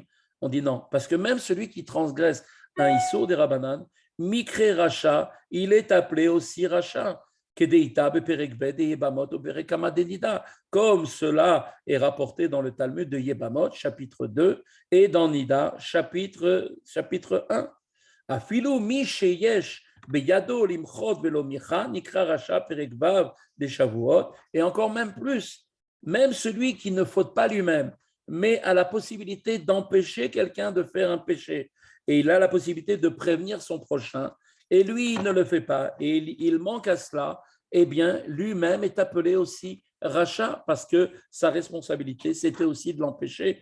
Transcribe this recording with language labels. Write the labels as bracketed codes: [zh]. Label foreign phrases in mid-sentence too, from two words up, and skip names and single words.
[fr] On dit non, parce que même celui qui transgresse un Issur des Rabbanan, [he] נקרא רשע, [fr] il est appelé aussi Racha. Comme cela est rapporté dans le Talmud de Yebamot, chapitre 2, et dans Nida, chapitre 1. [he] אפילו מי שיש בידו למחות ולא מיחה נקרא רשע פרק ו [fr] des Shavuot, et encore même plus, même celui qui ne faute pas lui-même, mais a la possibilité d'empêcher quelqu'un de faire un péché, et il a la possibilité de prévenir son prochain, et lui, il ne le fait pas, et il manque à cela, eh bien, lui-même est appelé aussi rachat, parce que sa responsabilité, c'était aussi de l'empêcher.